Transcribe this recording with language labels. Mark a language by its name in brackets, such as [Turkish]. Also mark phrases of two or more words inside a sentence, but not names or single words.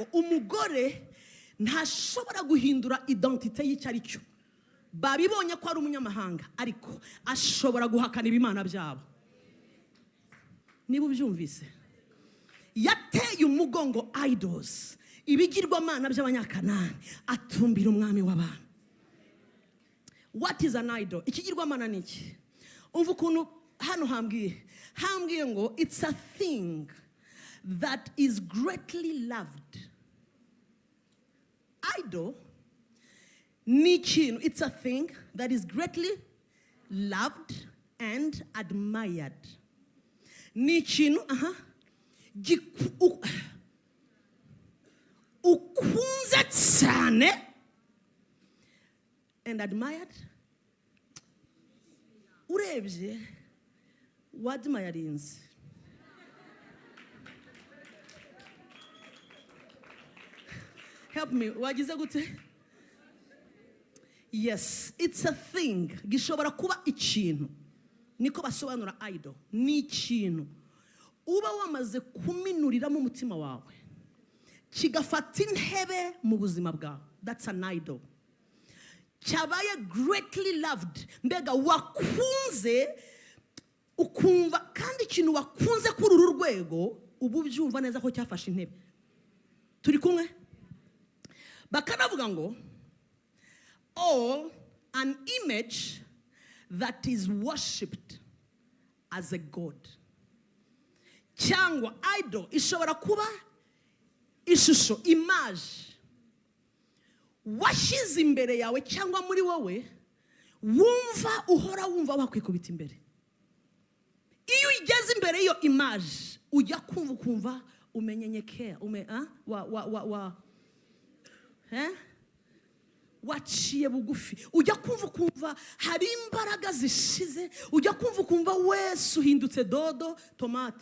[Kinyarwanda] Umugore ntashobora guhindura identite y'icyo cyo. Babibonye ko ari umunyamahanga, ariko ashobora guhakana ibimana byabo. Niba ubyumvise, yateye umugongo idols, ibigirwamana by'abanyakanani, atumbira umwami w'abami. [English] What is an idol? [Kinyarwanda] Ikigirwamana ni iki? Umva ukuntu hano hambwiye ngo [English] it's a thing that is greatly loved. [Kinyarwanda] Idol ni ikintu, [English] it's a thing that is greatly loved and admired. [Kinyarwanda] Ni ikintu ukunze cyane [English] and admired. [Kinyarwanda] Urebye wadmirinze. [English] Help me, [Kinyarwanda] wagize gute? [English] Yes, it's a thing. [Kinyarwanda] Gishobora kuba ikintu niko basobanura idol. Ni ikintu uba wamaze kuminuriramo umutima wawe kigafata intebe mu buzima bwawe. [English] That's an idol. [Kinyarwanda] Cyabaye [English] greatly loved, [Kinyarwanda] mbega wakunze ukumva, kandi ikintu wakunze kuri uru rwego ubu byumva neza ko cyafashe intebe. Turi kumwe? Bakanavuga ngo [English] all an image that is worshipped as a god. [Kinyarwanda] Cyangwa idol ishobora kuba ishusho, image washyize imbere yawe cyangwa muri wowe wumva uhora wumva wakwikubita imbere. Iyo ugeze imbere iyo image ujya kumva umenyenyekea waciye bugufi, ujya kumva hari imbaraga zishize, ujya kumva wese uhindutse dodo tomate.